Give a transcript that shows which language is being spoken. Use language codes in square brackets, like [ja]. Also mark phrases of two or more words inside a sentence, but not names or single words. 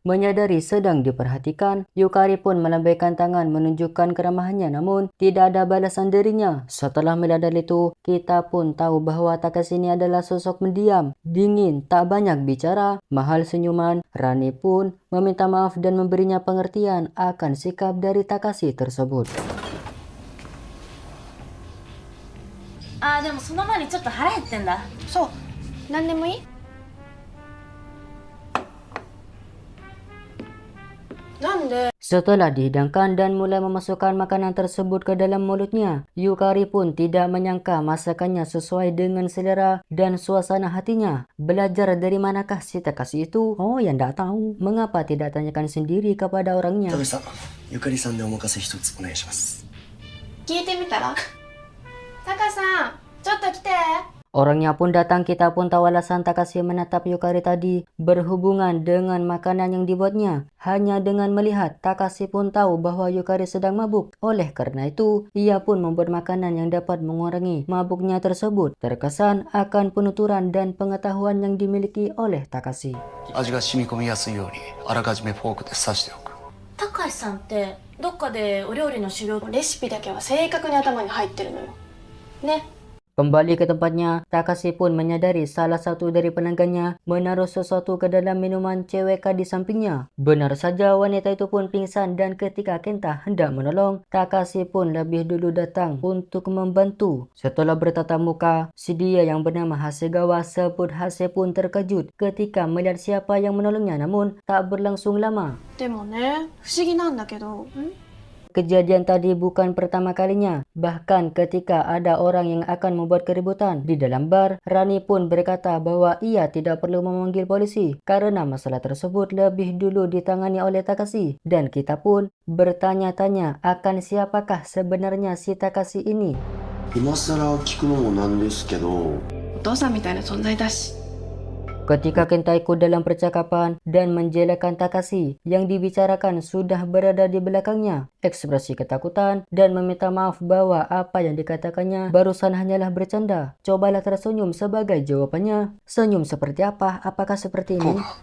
[id] Menyadari sedang diperhatikan, Yukari pun melambaikan tangan menunjukkan keramahannya, namun tidak ada balasan darinya. Setelah melihat itu, kita pun tahu bahwa Takashi ini adalah sosok mendiam, dingin, tak banyak bicara, mahal senyuman. Rani pun meminta maaf dan memberinya pengertian akan sikap dari Takashi tersebut. [ja] でもその前にちょっと腹減ってんだ。そう、何でもいい？なんで？ [id] Setelah dihidangkan dan mulai memasukkan makanan tersebut ke dalam mulutnya, Yukari pun tidak menyangka masakannya sesuai dengan selera dan suasana hatinya. Belajar dari manakah si Takashi itu? Oh, yang tidak tahu. Mengapa tidak tanyakan sendiri kepada orangnya? [ja] 田辺さん、ゆかりさんでお任せ一つお願いします。聞いてみたら？タカさん、ちょっと来て。 [id] Orangnya pun datang, kita pun tahu alasan Takashi menatap Yukari tadi berhubungan dengan makanan yang dibuatnya. Hanya dengan melihat, Takashi pun tahu bahwa Yukari sedang mabuk. Oleh karena itu, ia pun membuat makanan yang dapat mengurangi mabuknya tersebut. Terkesan akan penuturan dan pengetahuan yang dimiliki oleh Takashi. [ja] 味が染み込みやすいようにあらかじめフォークで刺しておく。高橋さんってどっかでお料理の修行。レシピだけは正確に頭に入ってるのよ。ね。 [id] Kembali ke tempatnya, Takashi pun menyadari salah satu dari pelanggannya menaruh sesuatu ke dalam minuman CWK di sampingnya. Benar saja, wanita itu pun pingsan dan ketika Kenta hendak menolong, Takashi pun lebih dulu datang untuk membantu. Setelah bertatap muka, si dia yang bernama Hasegawa sebut Hase pun terkejut ketika melihat siapa yang menolongnya, namun tak berlangsung lama. [ja] でもね、不思議なんだけど。 [id] Kejadian tadi bukan pertama kalinya. Bahkan ketika ada orang yang akan membuat keributan di dalam bar, Rani pun berkata bahwa ia tidak perlu memanggil polisi karena masalah tersebut lebih dulu ditangani oleh Takashi. Dan kita pun bertanya-tanya akan siapakah sebenarnya si Takashi ini. [ja] 今更聞くのもなんですけど、お父さんみたいな存在だし。 [id] Ketika Kenta ikut dalam percakapan dan menjelekan Takashi, yang dibicarakan sudah berada di belakangnya. Ekspresi ketakutan dan meminta maaf bahwa apa yang dikatakannya barusan hanyalah bercanda. Cobalah tersenyum sebagai jawabannya. Senyum seperti apa? Apakah seperti ini?